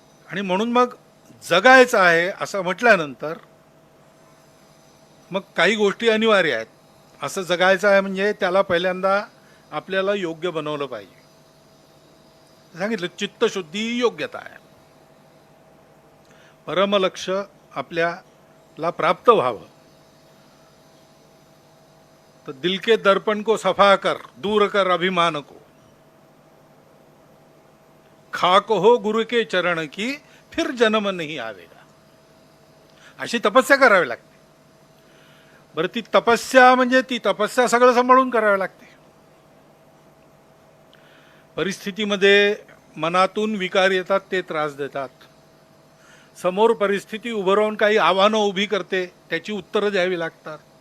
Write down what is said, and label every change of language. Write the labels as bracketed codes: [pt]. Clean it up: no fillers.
[mr] आणि म्हणून मग जगायचं आहे असं म्हटल्यानंतर मग काही गोष्टी अनिवार्य आहेत. असं जगायचं आहे म्हणजे त्याला पहिल्यांदा आपल्याला योग्य बनवलं पाहिजे. सांगितलं चित्तशुद्धी ही योग्यता आहे. परमलक्ष आपल्याला प्राप्त व्हावं [hi] तर दिल के दर्पण को सफा कर, दूर कर अभिमान को, खाक हो गुरु के चरण की, फिर जन्म नहीं आवेगा. [mr] अशी तपस्या करावी लागते. बरं, ती तपस्या म्हणजे ती तपस्या सगळं सांभाळून करावी लागते. परिस्थितीमध्ये मनातून विकार येतात, ते त्रास देतात. समोर परिस्थिती उभं राहून काही आव्हानं उभी करते, त्याची उत्तरं द्यावी लागतात.